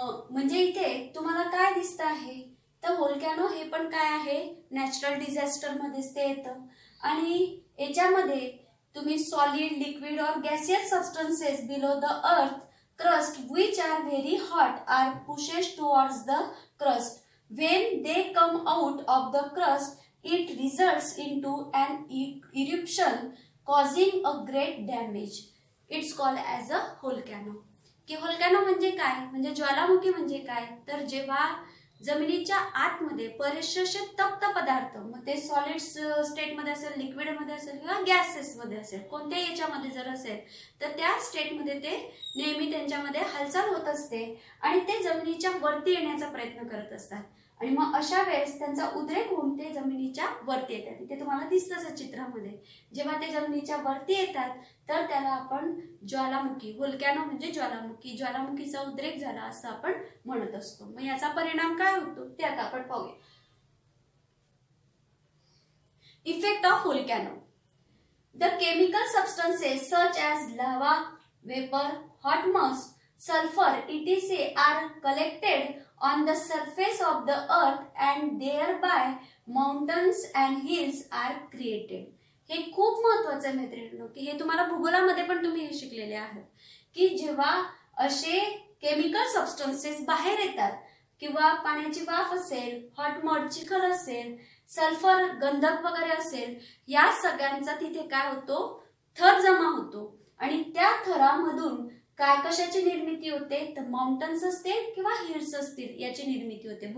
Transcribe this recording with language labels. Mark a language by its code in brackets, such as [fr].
[mr] म्हणजे इथे तुम्हाला काय दिसतं आहे? तर व्होल्कॅनो हे पण काय आहे? [en] natural disaster [mr] मध्येच ते येतं. आणि याच्यामध्ये तुम्ही [en] Solid, liquid और gaseous substances below the earth crust which are very hot are pushed towards the crust. When they come out of the crust, it results into an eruption causing a great damage. It's called as a volcano. [mr] की volcano म्हणजे काय? म्हणजे ज्वालामुखी म्हणजे काय? तर जेव्हा जमिनीच्या आतमध्ये बरेचसे तप्त पदार्थ, मग ते सॉलिड स्टेटमध्ये असेल, लिक्विडमध्ये असेल किंवा गॅसेसमध्ये असेल, कोणत्याही याच्यामध्ये जर असेल तर त्या स्टेटमध्ये ते नेहमी त्यांच्यामध्ये हालचाल होत असते आणि ते जमिनीच्या वरती येण्याचा प्रयत्न करत असतात. आणि मग अशा वेळेस त्यांचा उद्रेक होऊन ते जमिनीच्या वरती येतात. इथे तुम्हाला दिसतंच चित्रामध्ये, जेव्हा ते जमिनीच्या वरती येतात तर त्याला आपण ज्वालामुखी, व्होल्कॅनो म्हणजे ज्वालामुखी, ज्वालामुखीचा उद्रेक झाला असं आपण म्हणत असतो. मग याचा परिणाम काय होतो ते आता आपण पाहूया. [en] Effect of volcano. The chemical substances such as lava, vapor, hot moss, sulfur, etc. are collected on the surface of the earth and thereby mountains and hills are created. [mr] हे खूप महत्त्वाचं आहे मित्रांनो, की हे तुम्हाला भूगोलामध्ये पण तुम्ही हे शिकलेले आहात, की जेव्हा असे केमिकल सबस्टन्सेस बाहेर येतात किंवा पाण्याची वाफ असेल, हॉट मड चिखल असेल, सल्फर गंधक वगैरे असेल, या सगळ्यांचा तिथे काय होतो, थर जमा होतो आणि त्या थरामधून काय कशाची निर्मिती होते, तर माउंटन्स असतील किंवा हिल्स असतील याची निर्मिती होते.